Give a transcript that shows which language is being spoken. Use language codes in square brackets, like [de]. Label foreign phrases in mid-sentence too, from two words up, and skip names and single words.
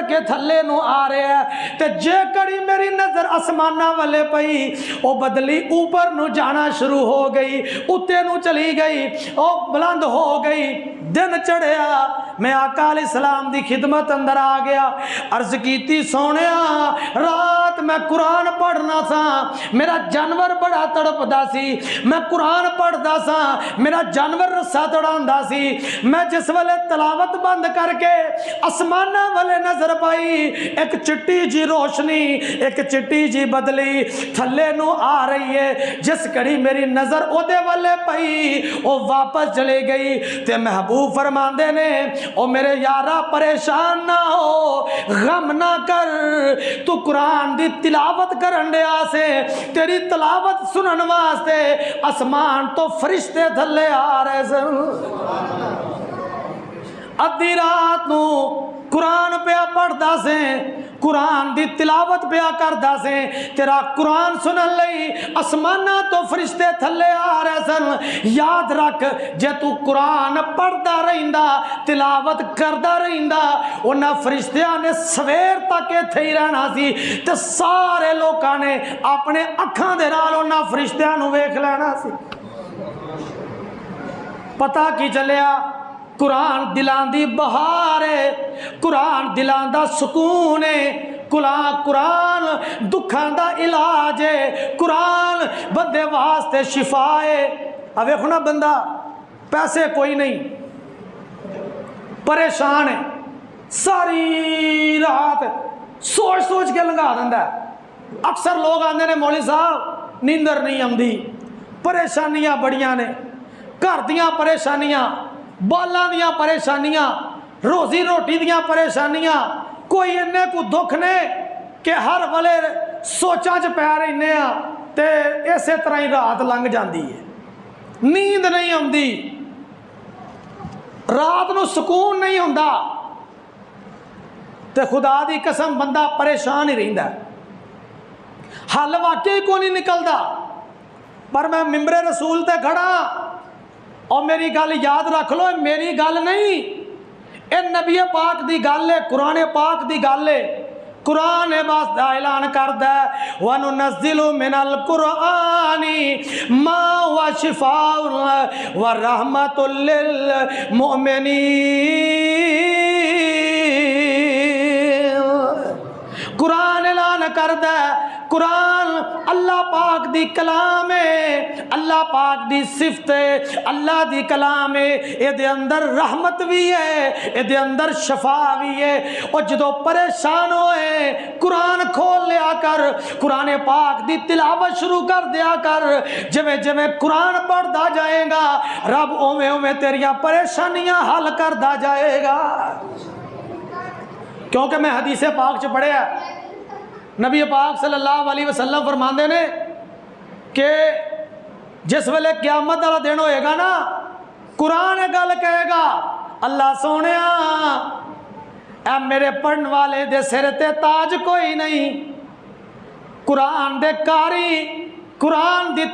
[pa] کے تھلے نو آ رہے ہے تے جے کڑی میری نظر آسماناں والے پئی او بدلی اوپر نو جانا شروع ہو گئی، اتے نو چلی گئی، او بلند ہو گئی، دن چڑھیا، میں آقا [ar] علیہ السلام [pa] دی خدمت اندر آ گیا، عرض کیتی سونیا رات میں قرآن پڑھنا سا، میرا جانور بڑا تڑپدا سی، میں قرآن پڑھدا سا، میرا جانور رسا تڑاندا سی، میں جس والے تلاوت بند کر کے آسمانہ والے نظر پائی ایک چٹی جی روشنی، ایک چٹی جی بدلی تھلے نو آ رہی ہے، جس کڑی میری نظر او دے والے پئی او واپس چلے گئی تے محبوب فرماندے نے او میرے یارا پریشان نہ ہو، غم نہ کر، تو قرآن دی تلاوت کرن دے آسے، تیری تلاوت سنن واسطے آسمان تو فرشتے تھلے آ رہے سن۔ ادھی رات نو قرآن پیا پڑھدا سے، قرآن دی تلاوت پیا کردا سے، تیرا قرآن سنن لئی آسمانہ تو فرشتے تھلے آ رہے سن۔ یاد رکھ جے تو قرآن پڑھدا رہندا، تلاوت کردا رہندا، انہاں فرشتیاں نے سویر تک ایتھے ہی رہنا سی تے سارے لوکاں نے اپنے اکھاں دے نال انہاں فرشتیاں نو ویکھ لینا سی۔ پتہ کی چلیا قرآن دلان دی بہار ہے، قرآن دلان دا سکون ہے، قرآن دکھاں دا علاج ہے، قرآن بندے واسطے شفا ہے۔ اب دیکھو نا بندہ پیسے کوئی نہیں، پریشان ہے، ساری رات سوچ سوچ کے لنگا دیندا ہے۔ اکثر لوگ آندے نے مولوی صاحب نیندر نہیں آندی، پریشانیاں بڑیاں نے، گھر دیاں پریشانیاں، بالاں دیاں پریشانیاں، روزی روٹی دیاں پریشانیاں، کوئی انہیں کو دکھ نے کہ ہر والے سوچاں چ پی رہنے ہاں تے اسی طرح ہی رات لنگ جاندی ہے، نیند نہیں آندی، رات نو سکون نہیں ہوندا، تے خدا دی قسم بندہ پریشان ہی رہندا ہے، حل واقعی کو نہیں نکلدا۔ پر میں ممبر رسول تے کھڑا اور میری گل یاد رکھ لو، میری گل نہیں، اے نبی پاک دی گل ہے، قرآن پاک دی گل ہے۔ قرآن باس دا اعلان کردا ہے [ar] وَنُنَزِّلُ مِنَ الْقُرْآنِ مَا هُوَ شِفَاءٌ وَرَحْمَةٌ لِّلْمُؤْمِنِينَ۔ [pa] قرآن اعلان کردا ہے، قرآن اللہ پاک دی کلام ہے، اللہ پاک دی صفت ہے، اللہ دی کلام ہے، اے دے اندر رحمت بھی ہے، اے دے اندر شفا بھی ہے۔ اور جدو پریشان ہوئے قرآن کھول لیا کر، قرآن پاک دی تلاوت شروع کر دیا کر، جویں جویں قرآن پڑھدا جائے گا رب اوویں اوویں تیریاں پریشانیاں حل کردا جائے گا۔ کیونکہ میں حدیث پاک چ پڑھیا نبی پاک [ar] صلی اللہ علیہ وسلم [pa] فرماندے نے کہ جس ویلے قیامت والا دن ہوئے گا نا، قرآن گل کہے گا اللہ سونیا اے میرے پڑھن والے دے سر تے تاج کوئی نہیں، قرآن دے قاری، قرآن دی